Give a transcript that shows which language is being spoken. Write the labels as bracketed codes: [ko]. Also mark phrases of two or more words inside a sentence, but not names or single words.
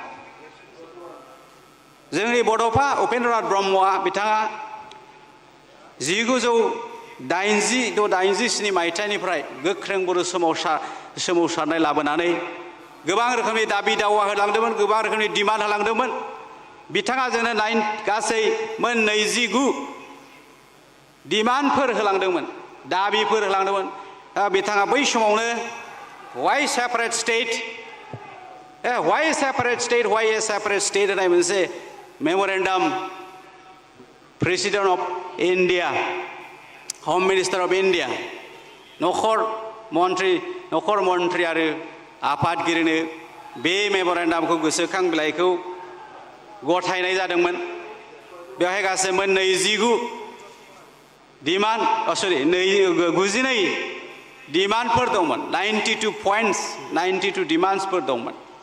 [brx] जोंनि बड'फा उपेन्द्रनाथ ब्रह्मआ बिथाङा 1987 मायथाइनिफ्राय गोख्रों बर' सोमावसारनाय लाबोनानै गोबां रोखोमनि दाबि दावा होलांदोंमोन गोबां रोखोमनि डिमान्ड होलांदोंमोन बिथाङा जोंनो गासै मोन 29 डिमान्डफोर होलांदोंमोन दाबिफोर होलांदोंमोन बिथाङा बै समावनो [en] why separate state why a separate state [brx] होननाय मोनसे मेमोरेन्डाम [en] President of India Home Minister of India [brx] नखर मन्त्रि आरो आफादगिरिनो बे मेमोरेन्डामखौ गोसोखां बिलाइखौ गथायनाय जादोंमोन बेवहाय गासै मोन 29 डिमान्ड 92 डिमान्डफोर दंमोन 92 पइन्ट्स 92 डिमान्ड्सफोर दंमोन